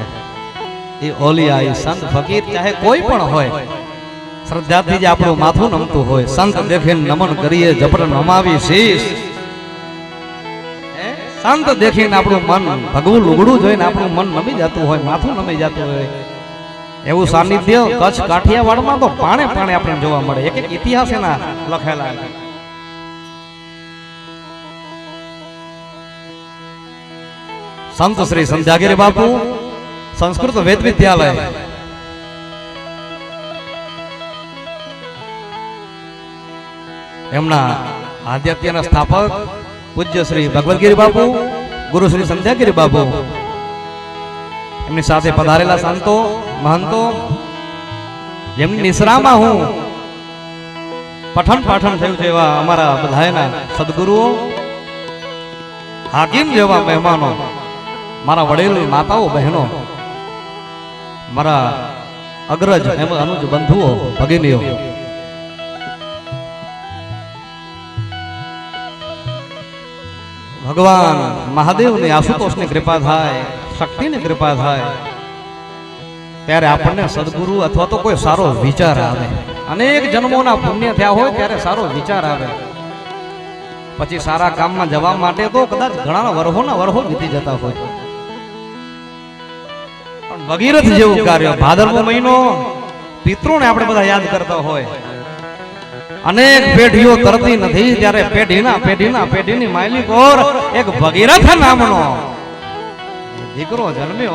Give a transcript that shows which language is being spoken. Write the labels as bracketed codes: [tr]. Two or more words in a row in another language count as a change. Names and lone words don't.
[gu] એ ઓલિયા એ સંત ફકીર ચાહે કોઈ પણ હોય શ્રદ્ધાથી જે આપણું માથું નમતું હોય સંત દેખીને નમન કરીએ જબર નમાવી શીશ સંત દેખીને આપણું મન ભગવું લુગડું જોઈને આપણું મન નમી જતું હોય માથું નમી જતું હોય એવું સાનિધ્ય કચ્છ કાઠિયાવાડમાં તો પાણે પાણે આપણને જોવા મળે। એક એક ઇતિહાસ એના લખેલા છે। સંત શ્રી સંધ્યાગિરી બાપુ સંસ્કૃત વેદ વિદ્યાલય એમના આદ્યત્યના સ્થાપક પૂજ્ય શ્રી ભગવતગિરી બાપુ ગુરુ શ્રી સંધ્યાગિરી બાપુ એમની સાથે પધારેલા સંતો મહંતો જેમની નિસરામા હું પઠન પાઠન થયું છે એવા અમારા બધાયના સદ્ગુરુઓ હાકિમ જેવા મહેમાનો મારા વડીલ માતાઓ બહેનો મારા અગ્રજ એમ અનુજ બંધુઓ ભગિનીઓ ભગવાન મહાદેવની આશુતોષની કૃપા થાય, શક્તિની કૃપા થાય, ત્યારે આપણને સદગુરુ અથવા તો કોઈ સારો વિચાર આવે. અનેક જન્મોના પુણ્ય થયા હોય ત્યારે સારો વિચાર આવે. પછી સારા કામમાં જવા માટે તો કદાચ ઘણા વર્ષોના વર્ષો વીતી જતા હોય, પણ ભગીરથ જેવું કાર્ય, ભાદરવો મહિનો પિતૃને આપણે બધા યાદ કરતા હોય, અનેક પેઢીઓ તરતી નથી ત્યારે પેઢીની માલિક ઓર એક ભગીરથ નામનો દીકરો જન્મ્યો.